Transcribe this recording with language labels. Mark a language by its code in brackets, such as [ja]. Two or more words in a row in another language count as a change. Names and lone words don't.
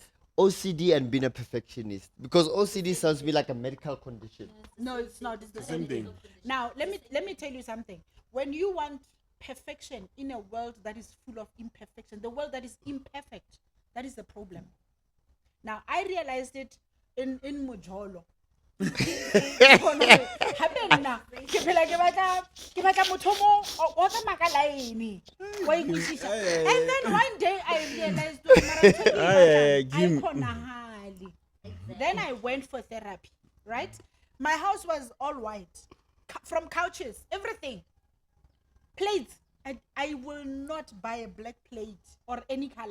[en] OCD and being a perfectionist, because OCD sounds to be like a medical condition. No, it's not. It's the Same same thing. thing. Now, let me tell you something. When you want perfection in a world that is full of imperfection, the world that is imperfect, that is the problem. Now, I realized it in Mojolo. [st] Hape nna, ke phela ke batla motho mo o tsamaya ka line, wa ikwetlisha. [en] And then one day I realized Aye, I Kim. [st] khonahale. [en] Then I went for therapy, right? My house was all white, from couches, everything. Plates. I will not buy a black plate or any color.